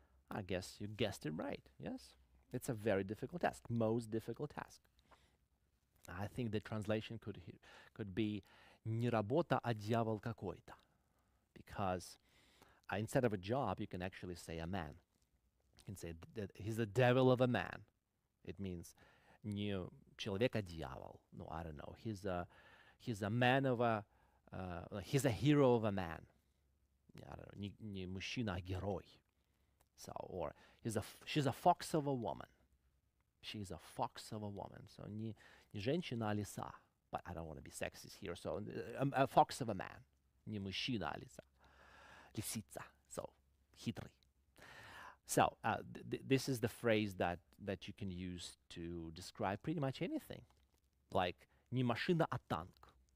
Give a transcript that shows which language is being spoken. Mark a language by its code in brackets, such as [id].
[en] I guess you guessed it right. Yes? It's a very difficult task. Most difficult task. I think the translation could be не работа, а дьявол какой-то. Because instead of a job, you can actually say a man. You can say that he's the devil of a man. It means не человек, а дьявол. No, I don't know. He's a man of a he's a hero of a man. [ru] I don't know. Не мужчина, а герой. [en] So, or she's a fox of a woman. She's a fox of a woman. [ru] So, не женщина, а лиса. [en] But I don't want to be sexist here. So, a fox of a man. Не мужчина, а лиса. Лисица. [ru] So, хитрый. [en] So, this is the phrase that you can use to describe pretty much anything. [ru] Like, не машина, а танк.